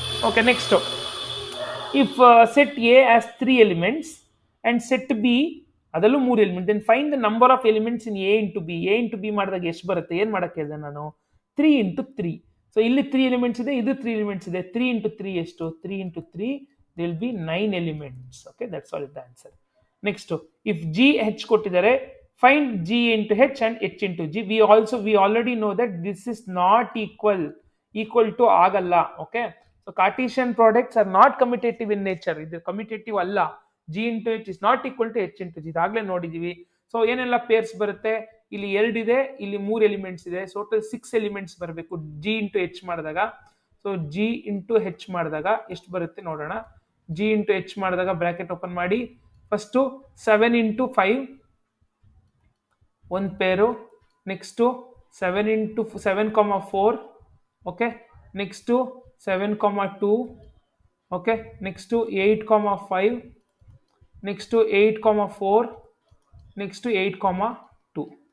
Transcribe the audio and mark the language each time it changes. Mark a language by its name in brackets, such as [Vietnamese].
[English] Okay, next, if set A as 3 elements and set B ಅದಲ್ಲೂ 3 element, then find the number of elements in A into B. [Kannada] A into B ಮಾಡಿದಾಗ ಎಷ್ಟು ಬರುತ್ತೆ, ಏನು ಮಾಡೋಕ್ಕೆ ಹೇಳಿದೆ ನಾನು, 3 into 3. So ಇಲ್ಲಿ 3 elements ಇದೆ, ಇದು 3 ಎಲಿಮೆಂಟ್ಸ್ ಇದೆ, 3 ಇಂಟು 3 ಎಷ್ಟು, 3 into 3 [English] there will be 9 elements. Okay, that's all is the answer. Next, if G H ಕೊಟ್ಟಿದ್ದಾರೆ, find G into H and H into G. We already know that this is not equal to ಆಗಲ್ಲ. Okay, so Cartesian products are not commutative in nature. [Kannada] ಇದು commutative ಅಲ್ಲ. [English] G into H is not equal to H into G. [Kannada] ಇದಾಗಲೇ ನೋಡಿದೀವಿ. So ಏನೆಲ್ಲ pairs ಬರುತ್ತೆ, ಇಲ್ಲಿ 2 ಇದೆ, ಇಲ್ಲಿ 3 elements ಇದೆ, ಟೋಟಲ್ 6 ಎಲಿಮೆಂಟ್ಸ್ ಬರಬೇಕು G into H ಮಾಡಿದಾಗ. ಸೊ G into H ಮಾಡಿದಾಗ ಎಷ್ಟು ಬರುತ್ತೆ ನೋಡೋಣ. G into H ಮಾಡಿದಾಗ ಬ್ರಾಕೆಟ್ ಓಪನ್ ಮಾಡಿ, ಫಸ್ಟು 7 ಇಂಟು 5 ಒಂದು ಪೇರು, next 7 into 7,4, okay, next 7,2, okay, next 8,5, next 8,4, next 8,2.